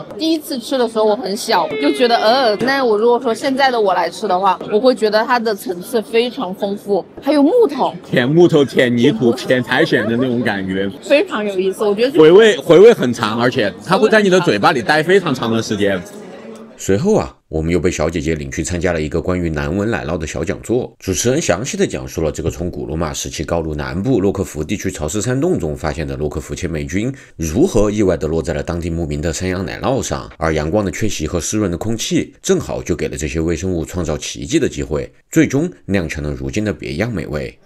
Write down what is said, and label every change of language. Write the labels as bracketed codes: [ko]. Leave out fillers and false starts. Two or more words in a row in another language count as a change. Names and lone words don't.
[zh] 第一次吃的時候我很小，就覺得那我如果說現在的我來吃的話，我會覺得它的層次非常豐富，還有木頭，舔木頭、舔泥土、舔苔蘚的那種感覺，非常有意思。我覺得回味很長，而且它會在你的嘴巴裡待非常長的時間。隨後啊，我們又被小姐姐領去參加了一個關於難聞奶酪的小講座，主持人詳細的講述了這個從古羅馬時期高盧南部洛克福地區潮濕山洞中發現的洛克福千霉菌如何意外的落在了當地牧民的山羊奶酪上，而陽光的缺席和濕潤的空氣正好就給了這些微生物創造奇蹟的機會，最終釀成了如今的別樣美味。